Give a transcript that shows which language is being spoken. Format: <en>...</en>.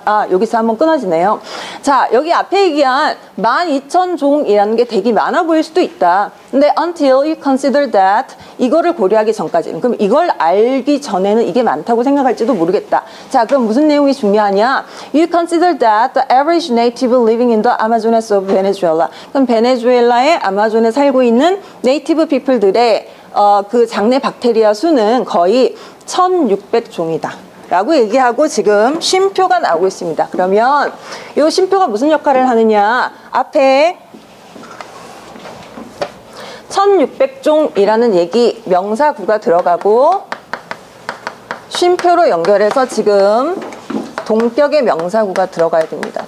<ko>여기서 한번 끊어지네요. 자, 여기 앞에 얘기한 12,000종이라는 게 되게 많아 보일 수도 있다. 근데</ko> <en>until you consider that</en> <ko>이거를 고려하기 전까지는 그럼 이걸 알기 전에는 이게 많다고 생각할지도 모르겠다. 자, 그럼 무슨 내용이 중요하냐?</ko> <en>You consider that the average native living in the Amazonas of Venezuela.</en> <ko>그럼 베네수엘라의 아마존에 살고 있는 네이티브 피플들의 그 장내 박테리아 수는 거의 1,600종이다. 라고 얘기하고 지금 쉼표가 나오고 있습니다. 그러면 이 쉼표가 무슨 역할을 하느냐, 앞에 1600종이라는 얘기 명사구가 들어가고 쉼표로 연결해서 지금 동격의 명사구가 들어가야 됩니다.</ko>